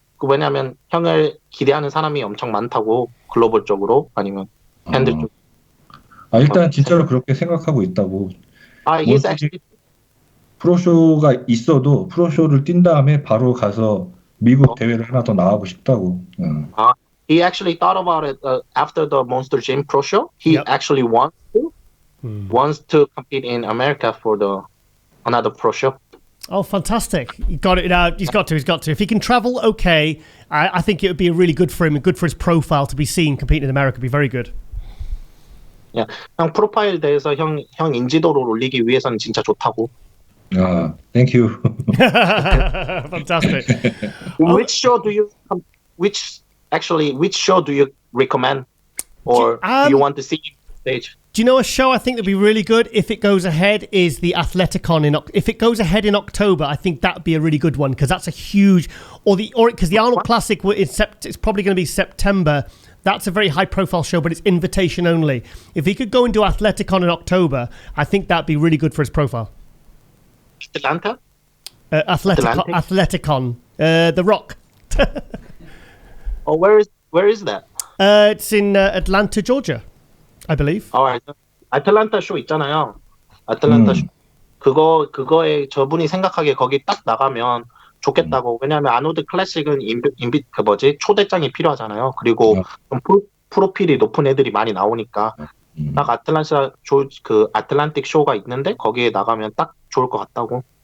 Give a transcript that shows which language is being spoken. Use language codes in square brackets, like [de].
[ko] 왜냐하면 형을 기대하는 사람이 엄청 많다고 글로벌적으로 아니면 팬들 쪽. 일단 진짜로 그렇게 생각하고 있다고. [en] he's actually [ko] 프로쇼가 있어도 프로쇼를 뛴 다음에 바로 가서 미국 대회를 하나 더 나가고 싶다고. [en] He actually thought about it after the Monster Gym Pro Show. He actually wants to compete in America for another Pro Show. Oh, fantastic. He got it out. He's got to. If he can travel, okay. I think it would be really good for him and good for his profile to be seen competing in America. It'd be very good. Yeah. [ko] 형 프로파일 대해서 형 인지도를 올리기 위해서는 진짜 좋다고. [en] Thank you. Fantastic. Which show do you recommend or do you want to see on stage? Do you know a show I think that'd be really good if it goes ahead is the Athleticon if it goes ahead in October, I think that'd be a really good one because that's a huge because the Arnold Classic it's probably going to be September. That's a very high profile show, but it's invitation only. If he could go and do Athleticon in October, I think that'd be really good for his profile. Atlanta? Athleticon. The Rock. Where is that? It's in Atlanta, Georgia, I believe. [ko] 아틀란타 쇼 있잖아요. 아틀란타 쇼. 그거에 저분이 생각하기에 거기 딱 나가면 좋겠다고. 왜냐하면 아노드 클래식은 초대장이 필요하잖아요. 그리고 좀 프로필이 높은 애들이 많이 나오니까 딱 아틀란틱 쇼가 있는데 거기에 나가면 딱 좋을 것 같다고.